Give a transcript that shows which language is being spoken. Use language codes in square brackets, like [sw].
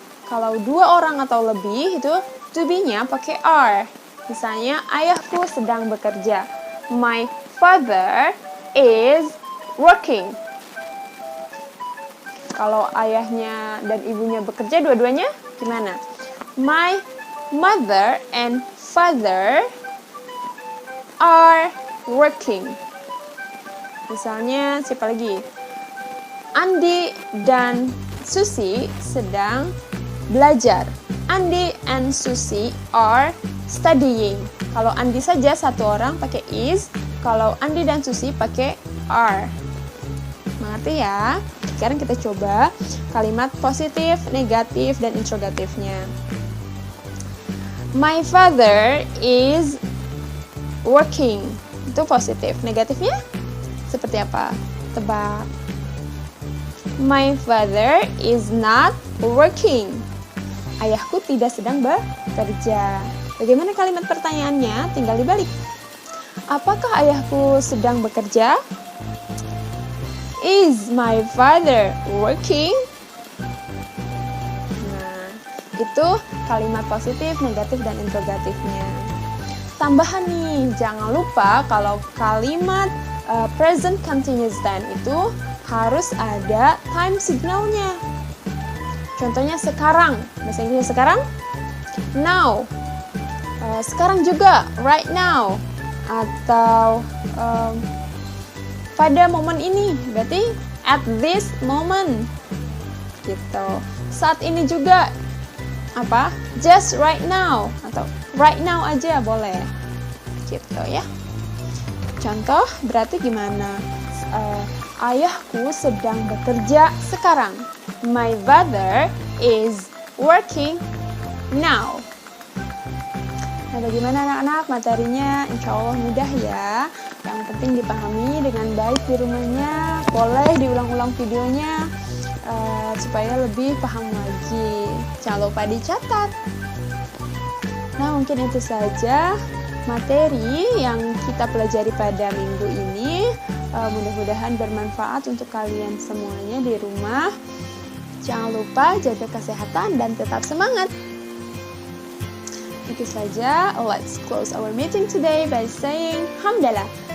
[id] Kalau dua orang atau lebih itu to be-nya pakai are. Misalnya, ayahku sedang bekerja. [en] My father is working. [id] Kalau ayahnya dan ibunya bekerja, dua-duanya gimana? [en] My mother and father are working. [id] Misalnya, siapa lagi? Andi dan Susi sedang belajar. [en] Andi and Susi are studying. [id] Kalau Andi saja satu orang pakai is, kalau Andi dan Susi pakai are. Mengerti ya? Sekarang kita coba kalimat positif, negatif, dan interrogatifnya. [en] My father is working. [id] Itu positif. Negatifnya seperti apa? Tebak. [en] My father is not working. [id] Ayahku tidak sedang bekerja. Bagaimana kalimat pertanyaannya? Tinggal dibalik. Apakah ayahku sedang bekerja? [en] Is my father working? Nah, [id] Itu kalimat positif, negatif, dan interrogatifnya. Tambahan nih, jangan lupa kalau kalimat present continuous tense itu harus ada time signalnya. Contohnya sekarang, bahasa Inggrisnya sekarang, now. Sekarang juga, [en] right now. [id] Atau pada momen ini, berarti [en] at this moment. [id] Gitu. Saat ini juga, apa? [en] Just right now [id] atau [en] right now [id] aja boleh. Gitu ya. Contoh berarti gimana? Ayahku sedang bekerja sekarang. [en] My father is working now. [id] Nah, bagaimana anak-anak materinya? Insya Allah mudah ya. Yang penting dipahami dengan baik di rumahnya. Boleh diulang-ulang videonya supaya lebih paham lagi. Jangan lupa dicatat. Nah, mungkin itu saja materi yang kita pelajari pada minggu ini. Mudah-mudahan bermanfaat untuk kalian semuanya di rumah. Jangan lupa jaga kesehatan dan tetap semangat. Itu saja. [en] Let's close our meeting today by saying Hamdalah.